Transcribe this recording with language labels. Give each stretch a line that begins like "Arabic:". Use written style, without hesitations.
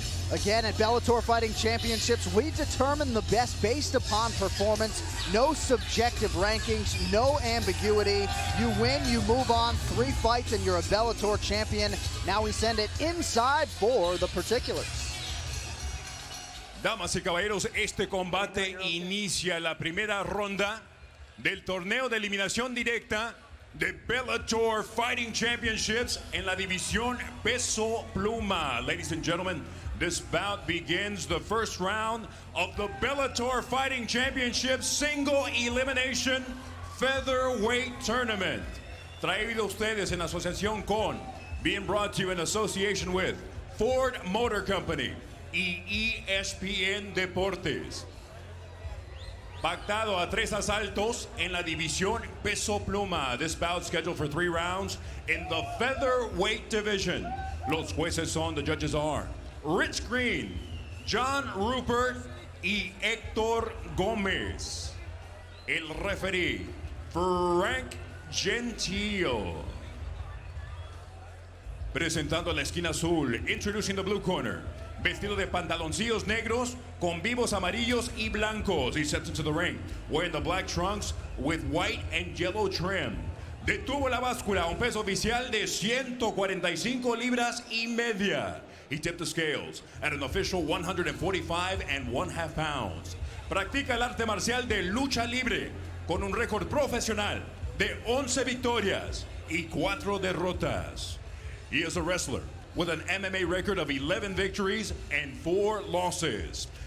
English: Again, at Bellator Fighting Championships, we determine the best based upon performance. No subjective rankings, no ambiguity. You win, you move on, 3 fights, and you're a Bellator champion. Now we send it inside for the particulars.
Spanish: Damas y caballeros, este combate inicia la primera ronda del torneo de eliminación directa de Bellator Fighting Championships en la división peso pluma.
English: Ladies and gentlemen, this bout begins the first round of the Bellator Fighting Championships Single Elimination Featherweight Tournament.
Spanish: Traído a ustedes en asociación con,
English: being brought to you in association with Ford Motor Company y ESPN Deportes.
Spanish: Pactado a 3 asaltos en la división peso pluma.
English: This bout scheduled for 3 rounds in the featherweight division.
Spanish: Los jueces son,
English: the judges are
Spanish: Rich Green, John Rupert y Héctor Gómez. El referee, Frank Gentile. Presentando a la esquina azul,
English: introducing the blue corner,
Spanish: vestido de pantaloncillos negros con vivos amarillos y blancos.
English: He steps into the ring wearing the black trunks with white and yellow trim.
Spanish: Detuvo la báscula a un peso oficial de 145 libras y media.
English: He tipped the scales at an official 145 1/2 pounds.
Spanish: Practica el arte marcial de lucha libre con un récord profesional de 11 victorias y 4 derrotas.
English: He is a wrestler with an MMA record of 11 victories and 4 losses.